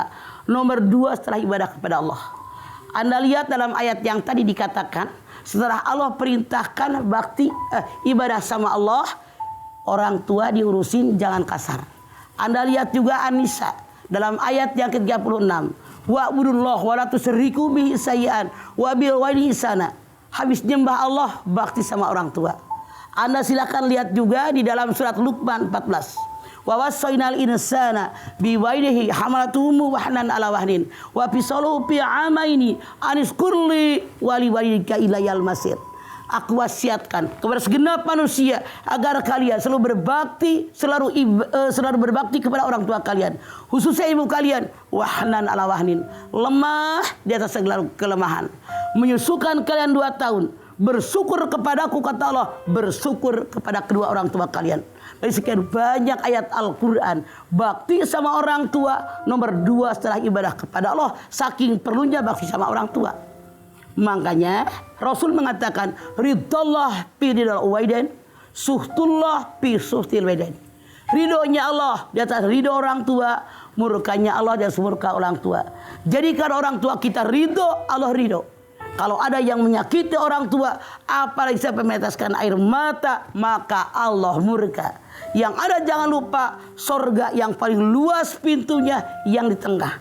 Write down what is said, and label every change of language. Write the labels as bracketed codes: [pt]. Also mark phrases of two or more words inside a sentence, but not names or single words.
[id] Nomor 2 setelah ibadah kepada Allah. Anda lihat dalam ayat yang tadi dikatakan, setelah Allah perintahkan bakti ibadah sama Allah, orang tua diurusin jangan kasar. Anda lihat juga An-Nisa dalam ayat yang ke-36. [ar] واعبدوا الله ولا تشركوا به شيئا وبالوالدين إحسانا. [id] Habis nyembah Allah, bakti sama orang tua. Anda silakan lihat juga di dalam surat Luqman 14. [ar] ووصينا الإنسان بوالديه حملته وهنا على وهن وفصاله في عامين أن اشكر لي ولوالديك إلي المصير. [id] Aku wasiatkan kepada segenap manusia agar kalian selalu berbakti, selalu berbakti kepada orang tua kalian, khususnya ibu kalian. [ar] وهنا على وهن, [id] lemah di atas segala kelemahan, menyusukan kalian 2 tahun. Bersyukur kepadaku, kata Allah, bersyukur kepada kedua orang tua kalian. Dari sekian banyak ayat Al-Quran, bakti sama orang tua nomor 2 setelah ibadah kepada Allah. Saking perlunya bakti sama orang tua. Makanya Rasul mengatakan, [ar] رضا الله في رضا الوالدين، سخط الله في سخط الوالدين. [id] Ridhonya Allah di atas ridho orang tua, murkanya Allah di atas murka orang tua. Jadikan orang tua kita ridho, Allah ridho. Kalau ada yang menyakiti orang tua, apalagi sampai meneteskan air mata, maka Allah murka. Yang ada jangan lupa, sorga yang paling luas pintunya yang di tengah.